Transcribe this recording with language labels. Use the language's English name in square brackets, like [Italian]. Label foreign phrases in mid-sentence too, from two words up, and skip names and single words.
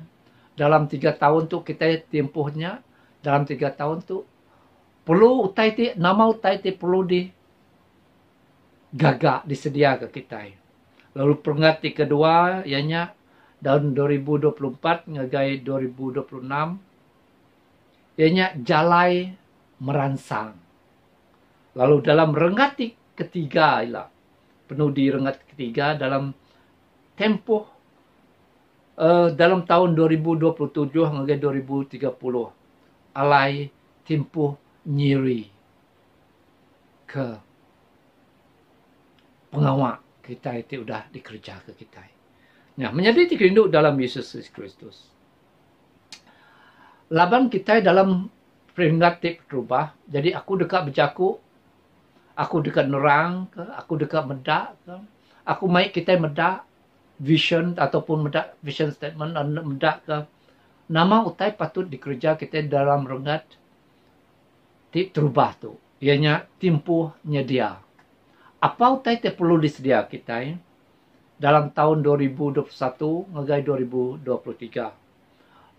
[Iban] Dalam 3 tahun tu kita tempuhnya dalam 3 tahun tu perlu utai ti nama utai ti perlu di gagak disedia ke kita. Lalu perengat ti kedua ianya tahun 2024 ngagai 2026 ianya jalai meransang. Lalu dalam rengat ti ketiga ialah penuh di rengat ketiga dalam tempoh dalam tahun 2027 hingga 2030 alai tempoh nyiri ke pengawak kita itu sudah dikerja ke kita. Nah, menjadi dikerindu dalam Yesus Kristus. Laban kita dalam peringkat berubah. Jadi aku dekat berjaku, aku dekat nerang, aku dekat medak, aku maik kita medak vision ataupun medak [English] vision statement [Iban] dan medak ke nama utai patut dikerja kita dalam rengat terubah tu. Ianya timpuh nyedia. Apa utai te perlu disedia kita dalam tahun 2021 ngagai 2023.